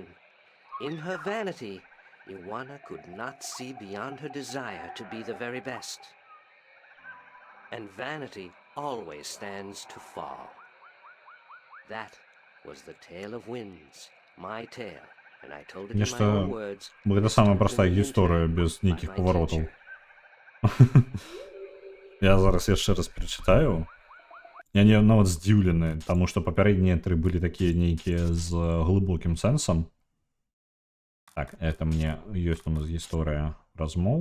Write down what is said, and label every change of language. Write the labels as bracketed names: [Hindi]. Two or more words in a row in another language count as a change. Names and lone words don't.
[English] In her vanity, Iwana could not see beyond her desire to be the very best. And vanity always stands to fall. That was the tale of winds, my tale, and I told it in my [Belarusian] Нешта [English] own words. [Belarusian] гэта самая простая гісторыя без нейкіх паваротаў. Я зараз яшчэ раз перачытаю. Я не нават здзіўлены, таму што папярэднія тры былі такія нейкія з глыбокім сэнсам. Так, это мне ёсць у нас гісторыя размоў.